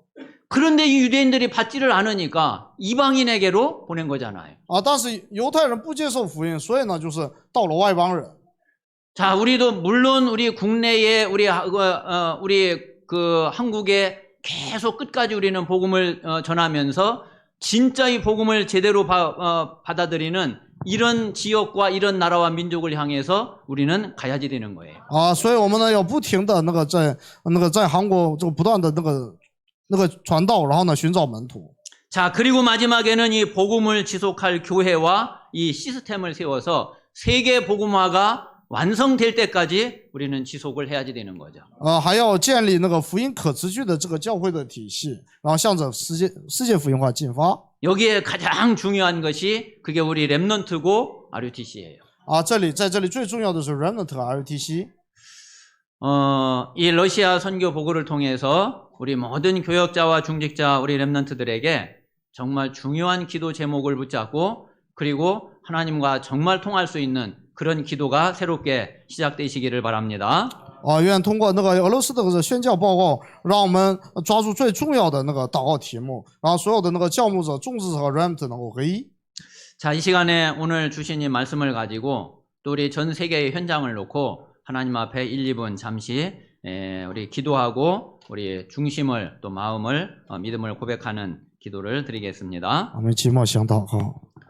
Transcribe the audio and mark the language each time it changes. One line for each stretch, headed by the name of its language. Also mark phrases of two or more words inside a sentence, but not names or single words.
Korean: 그런데 이 유대인들이 받지를 않으니까 이방인에게로 보낸 거잖아요.
Chinese: 但是犹太人不接受福音，所以呢，就是到了外邦人。
Korean: 자, 우리도 물론 우리 국내에 우리 그 한국에 계속 끝까지 우리는 복음을 전하면서 진짜 이 복음을 제대로 받아들이는 이런 지역과 이런 나라와 민족을 향해서 우리는 가야지 되는 거예요.
Chinese: 所以我们呢要不停的在韩国这个不断的那个传道，然后呢寻找门徒。
Korean: 자, 그리고 마지막에는 이 복음을 지속할 교회와 이 시스템을 세워서 세계 복음화가 완성될 때까지 우리는 지속을 해야지 되는 거죠.
Chinese: 还要建立那个福音可持续的这个教会的体系，然后向着世界福音化进发。
Korean: 여기에 가장 중요한 것이 그게 우리 렘넌트고 RUTC예요.
Chinese: 在这里最重要的是 Remnant 和 RUTC。
Korean: 이 러시아 선교 보고를 통해서 우리 모든 교역자와 중직자 우리 렘넌트들에게 정말 중요한 기도 제목을 붙잡고 그리고 하나님과 정말 통할 수 있는 그런 기도가 새롭게 시작되시기를 바랍니다.
Chinese: 愿通过那个俄罗斯的这个宣教报告，让我们抓住最重要的那个祷告题目，然后所有的那个教牧者、众职者和 Remnant 能够合一。
Korean: 자, 이 시간에 오늘 주신 이 말씀을 가지고 또 우리 전 세계의 현장을 놓고 하나님 앞에 1, 2분 잠시 우리 기도하고 우리 중심을 또 마음을 믿음을 고백하는 기도를 드리겠습니다.
Chinese: 我们期末想祷告。